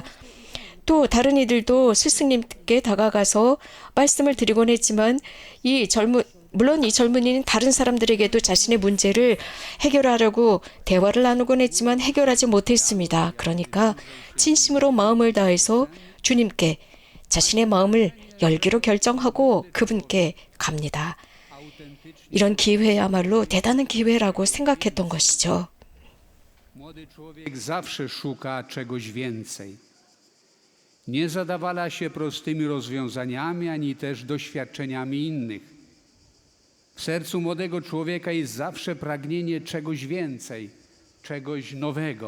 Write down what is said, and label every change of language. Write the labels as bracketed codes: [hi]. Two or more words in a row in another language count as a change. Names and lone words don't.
[ko] 또 다른 이들도 스승님께 다가가서 말씀을 드리곤 했지만 물론 이 젊은이는 다른 사람들에게도 자신의 문제를 해결하려고 대화를 나누곤 했지만 해결하지 못했습니다. 그러니까 진심으로 마음을 다해서 주님께 자신의 마음을 열기로 결정하고 그분께 갑니다. 이런 기회야말로 대단한 기회라고 생각했던 것이죠. [pl] Młody człowiek zawsze szuka czegoś więcej. Nie zadawala się prostymi rozwiązaniami, ani też doświadczeniami innych. W sercu młodego człowieka jest zawsze pragnienie czegoś więcej, czegoś nowego.